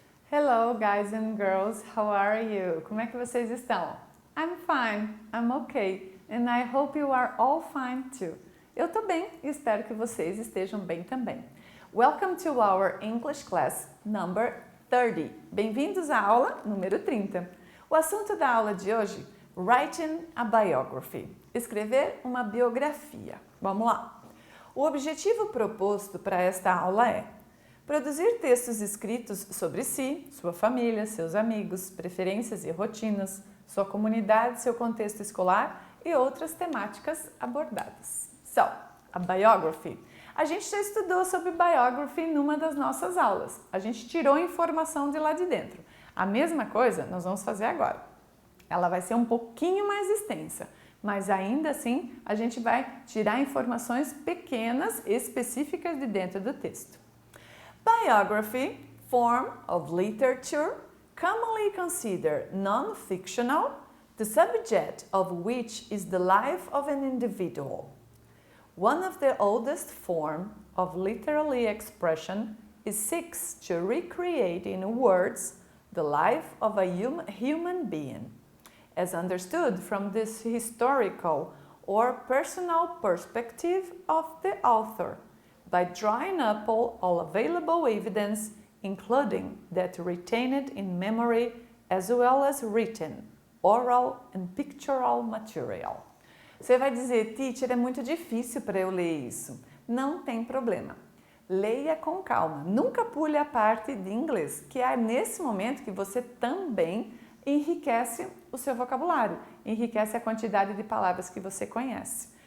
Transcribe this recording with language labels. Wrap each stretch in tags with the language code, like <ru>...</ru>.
<en>Hello guys and girls, how are you?</en> <pt>Como é que vocês estão?</pt> <en>I'm fine, I'm okay, and I hope you are all fine too.</en> <pt>Eu tô bem e espero que vocês estejam bem também.</pt> <en>Welcome to our English class number 30.</en> <pt>Bem-vindos à aula número 30. O assunto da aula de hoje, Writing a Biography, escrever uma biografia. Vamos lá. O objetivo proposto para esta aula é produzir textos escritos sobre si, sua família, seus amigos, preferências e rotinas, sua comunidade, seu contexto escolar e outras temáticas abordadas. So, a biography. A gente já estudou sobre biography numa das nossas aulas. A gente tirou informação de lá de dentro. A mesma coisa nós vamos fazer agora. Ela vai ser um pouquinho mais extensa, mas ainda assim a gente vai tirar informações pequenas, específicas de dentro do texto.</pt> <en>Biography, form of literature, commonly considered non-fictional, the subject of which is the life of an individual. One of the oldest forms of literary expression is seeks to recreate in words the life of a human being, as understood from this historical or personal perspective of the author, by drawing up all available evidence, including that retained in memory as well as written, oral and pictorial material.</en> <pt>Você vai dizer, teacher, é muito difícil para eu ler isso. Não tem problema. Leia com calma. Nunca pule a parte de inglês, que é nesse momento que você também enriquece o seu vocabulário, enriquece a quantidade de palavras que você conhece.</pt>